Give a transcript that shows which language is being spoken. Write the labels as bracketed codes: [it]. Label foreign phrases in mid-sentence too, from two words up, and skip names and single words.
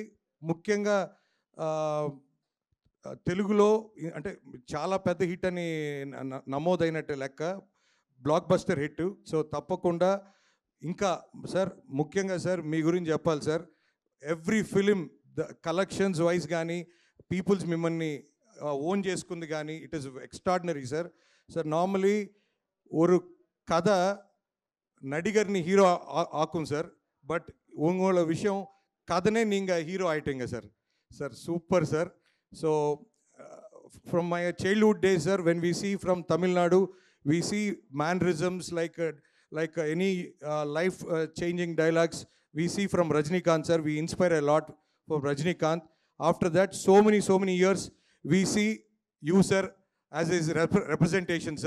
[te] ముఖ్యంగా తెలుగులో అంటే చాలా పెద్ద హిట్ అని నమోదైనట్టు లెక్క, [en] blockbuster hit. [te] సో తప్పకుండా ఇంకా సార్, ముఖ్యంగా సార్ మీ గురించి చెప్పాలి సార్. [en] every film the collections wise [te] కానీ పీపుల్స్ మిమ్మల్ని ఓన్ చేసుకుంది కానీ [en] it is extraordinary sir. sir normally [ta] ஒரு கதை நடிகர்னி ஹீரோ ஆக்கும் சார், பட் உங்களோட விஷயம் கதனே நீங்கள் ஹீரோ ஆயிட்டீங்க சார். சார் சூப்பர் சார். [en] so from my childhood days sir, when we see from Tamil Nadu, we see mannerisms like any life changing dialogues we see from Rajinikanth sir. We inspire a lot from Rajinikanth. After that, so many years we see you sir as his representation sir.